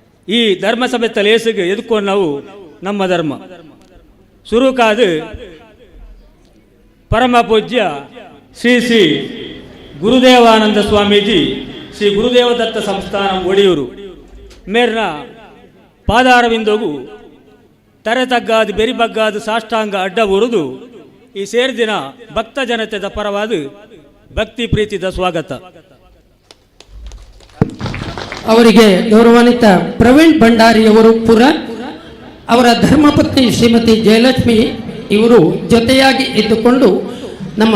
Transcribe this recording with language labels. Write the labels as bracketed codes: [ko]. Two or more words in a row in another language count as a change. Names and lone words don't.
[tcy] ಈ ಧರ್ಮಸಭೆ ತಲೇಸಿಗೆ ಎದ್ಕೊಂಡು ನಾವು ನಮ್ಮ ಧರ್ಮ ಸುರುಕಾದು ಪರಮ ಪೂಜ್ಯ ಶ್ರೀ ಶ್ರೀ ಗುರುದೇವಾನಂದ ಸ್ವಾಮೀಜಿ ಶ್ರೀ ಗುರುದೇವದತ್ತ ಸಂಸ್ಥಾನ ಒಡೆಯೂರು ಮೇರ್ನ ಪಾದಾರವಿಂದೋಗು ತರೆತಗ್ಗಾದು ಬೆರಿಬಗ್ಗಾದು ಸಾಷ್ಟಾಂಗ ಅಡ್ಡ ಉರಿದು ಈ ಸೇರಿದಿನ ಭಕ್ತ ಜನತೆದ ಪರವಾದ ಭಕ್ತಿ ಪ್ರೀತಿದ ಸ್ವಾಗತ. [kn] ಅವರಿಗೆ ಗೌರವಾನ್ವಿತ ಪ್ರವೀಣ್ ಭಂಡಾರಿಯವರು ಪುರ ಅವರ ಧರ್ಮಪತ್ನಿ ಶ್ರೀಮತಿ ಜಯಲಕ್ಷ್ಮಿ ಇವರು ಜೊತೆಯಾಗಿ ಇದ್ದುಕೊಂಡು ನಮ್ಮ